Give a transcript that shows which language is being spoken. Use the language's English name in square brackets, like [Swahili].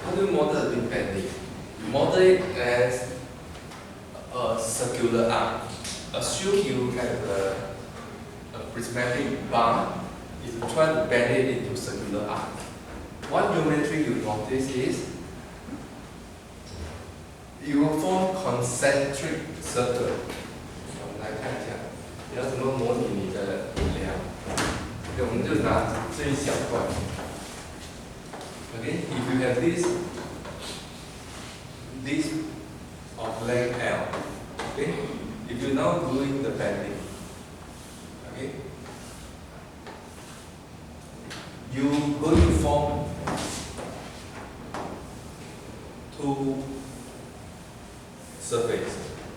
[English] How do you model beam bending? You model it as a circular arc. Assume you have a prismatic bar. If you try to bend it into circular arc, one geometry you notice is you will form concentric circle. [Chinese] 我们来看一下，你要怎么模拟你的引量？我们就拿这一小块。 [English] Okay, if you have this of length L, okay, if you now doing the bending, okay, you going to form two surface.